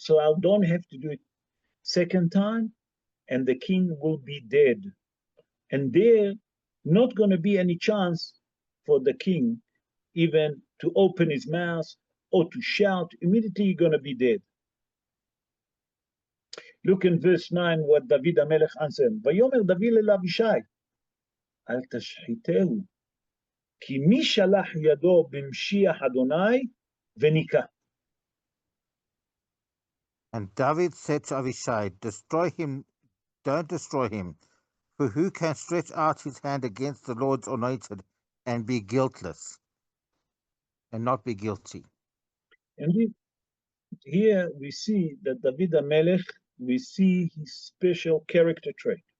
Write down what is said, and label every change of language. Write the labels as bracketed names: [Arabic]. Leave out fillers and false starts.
[English] So I don't have to do it second time, and the king will be dead. And there not gonna be any chance for the king even to open his mouth or to shout. Immediately you're gonna be dead. Look in verse 9 what David HaMelech answered. [Hebrew] ויאמר דוד אל אבישי, אל תשחיתהו, כי מי שלח ידו במשיח אדוני וניקה. [English] And David said to Abishai, destroy him, don't destroy him, for who can stretch out his hand against the Lord's anointed and be guiltless and not be guilty? And here we see that David HaMelech, we see his special character trait.